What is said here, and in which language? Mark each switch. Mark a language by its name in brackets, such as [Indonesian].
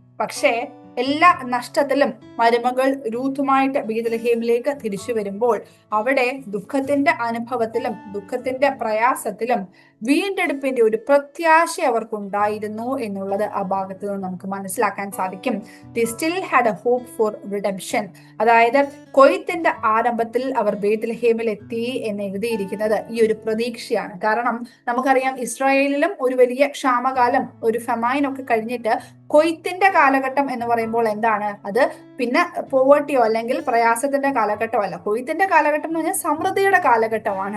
[Malayalam] പക്ഷേ എല്ലാ നഷ്ടത്തിലും മരുമകൾ രൂത്തുമായിട്ട് ബേത്ലഹേമിലേക്ക് തിരിച്ചു വരുമ്പോൾ അവിടെ ദുഃഖത്തിന്റെ അനുഭവത്തിലും ദുഃഖത്തിന്റെ പ്രയാസത്തിലും വീണ്ടെടുപ്പിന്റെ ഒരു പ്രത്യാശ അവർക്കുണ്ടായിരുന്നു എന്നുള്ളത് ആ ഭാഗത്ത് നിന്ന് നമുക്ക് മനസ്സിലാക്കാൻ സാധിക്കും. [English] They still had a hope for redemption. [Malayalam] അതായത് കൊയ്ത്തിന്റെ ആരംഭത്തിൽ അവർ ബേത്ലഹേമിൽ എത്തി എന്ന് എഴുതിയിരിക്കുന്നത് ഈ ഒരു പ്രതീക്ഷയാണ്. കാരണം നമുക്കറിയാം ഇസ്രായേലിലും ഒരു വലിയ ക്ഷാമകാലം, ഒരു ഫെമൈൻ ഒക്കെ കഴിഞ്ഞിട്ട് കൊയ്ത്തിന്റെ കാലഘട്ടം എന്ന് പറയുമ്പോൾ എന്താണ്? അത് പിന്നെ പോവർട്ടിയോ അല്ലെങ്കിൽ പ്രയാസത്തിന്റെ കാലഘട്ടമോ അല്ല. കൊയ്ത്തിന്റെ കാലഘട്ടം എന്ന് പറഞ്ഞാൽ സമൃദ്ധിയുടെ കാലഘട്ടമാണ്.